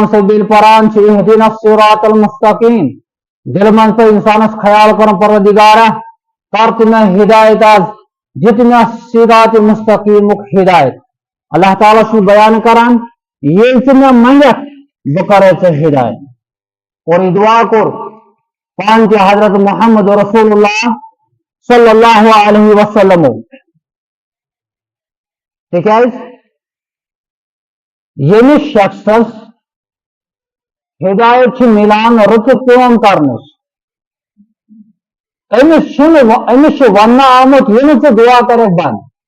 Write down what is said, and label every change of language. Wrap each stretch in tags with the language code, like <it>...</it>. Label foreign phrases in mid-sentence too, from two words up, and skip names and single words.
<ks>صٲب ییٚلہِ پران چھِ</ks> <ar>اہدنا الصراط المستقیم</ar> <ks>دلہِ منٛز پزِ انسانس خیال کرُن پروردگارا کر تہٕ مےٚ ہدایت آز دِ تہٕ مےٚ صراط مستقیمُک ہدایت اللہ تعالیٰ چھُ بیان کران ییٚلہِ ژٕ مےٚ منگکھ بہٕ کرو ژےٚ ہدایت اور یہِ دعا کوٚر پانہٕ تہِ حضرت محمد</ks> <ar>رسول اللہ صلی اللہ علیہ وسلم</ar> <ks>تِکیٛازِ ییٚمِس شخصس ہدایت چھِ مِلان رٕژٕ کٲم کرنٕچ أمِس چھُ وننہٕ آمُت یہِ نہٕ ژٕ دعا کرکھ بنٛد</ks>